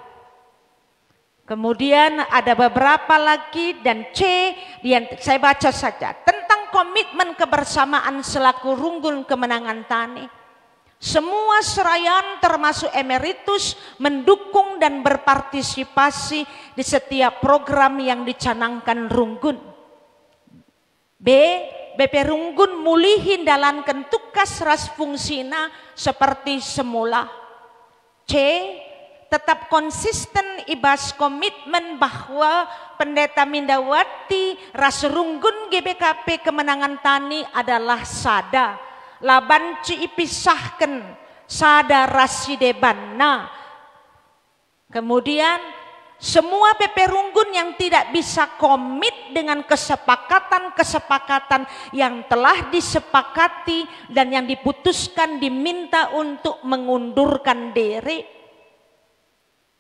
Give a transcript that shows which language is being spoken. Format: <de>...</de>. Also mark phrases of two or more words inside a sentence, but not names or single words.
<id>Kemudian ada beberapa lagi, dan C, saya baca saja, tentang komitmen kebersamaan selaku Runggun Kemenangan Tani. Semua serayaan termasuk emeritus mendukung dan berpartisipasi di setiap program yang dicanangkan Runggun.</id> <btx>B. BP Runggun mulihin dalankan tugas ras fungsina</btx> <id>seperti semula.</id> <btx>C.</btx> <id>Tetap konsisten</id> <btx>ibas komitmen bahwa pendeta Mindawati ras Runggun GBKP Kemenangan Tani adalah sada. Laban ci ipisahkan sada rasidebanna.</btx> <id>Kemudian semua BP Runggun yang tidak bisa komit dengan kesepakatan-kesepakatan yang telah disepakati dan yang diputuskan diminta untuk mengundurkan diri.</id>